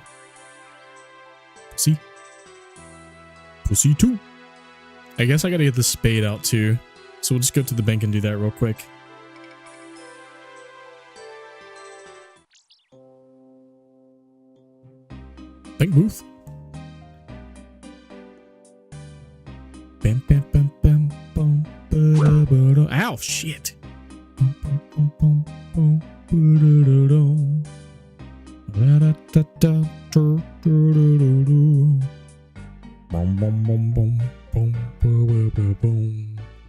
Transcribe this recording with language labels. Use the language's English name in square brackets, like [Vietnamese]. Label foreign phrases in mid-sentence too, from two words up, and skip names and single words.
[English] Pussy. Pussy too. I guess I gotta get the spade out too. So we'll just go to the bank and do that real quick. Bank booth. Bam, bam, bam, bam, boom, ba-da-ba-da. Ow, shit. Boom, boom, boom, boom, boom, ba-da-da-dum. Boom, boom, boom, boom, boom, boom, boom, boom.